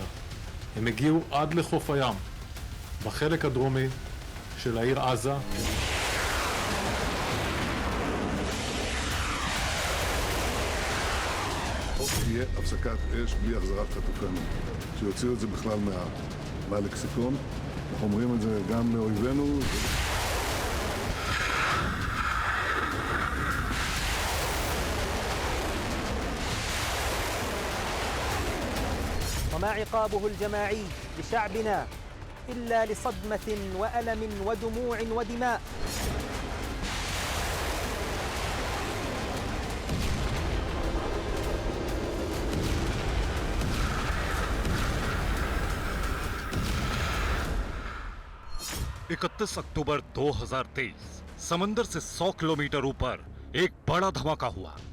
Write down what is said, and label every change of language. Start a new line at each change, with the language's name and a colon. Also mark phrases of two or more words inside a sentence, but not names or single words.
Hebrew: הם הגיעו עד לחוף הים בחלק הדרומי של העיר עזה. תהיה הפסקת אש בלי החזרת חטופינו, שיוציאו את זה בכלל מהלקסיקון. אנחנו אומרים את זה גם לאויבינו.
Arabic: وما عقابه الجماعي لشعبنا إلا لصدمة وألم ودموع ودماء.
Hindi: इकतीस अक्टूबर 2023 समंदर से 100 किलोमीटर ऊपर एक बड़ा धमाका हुआ।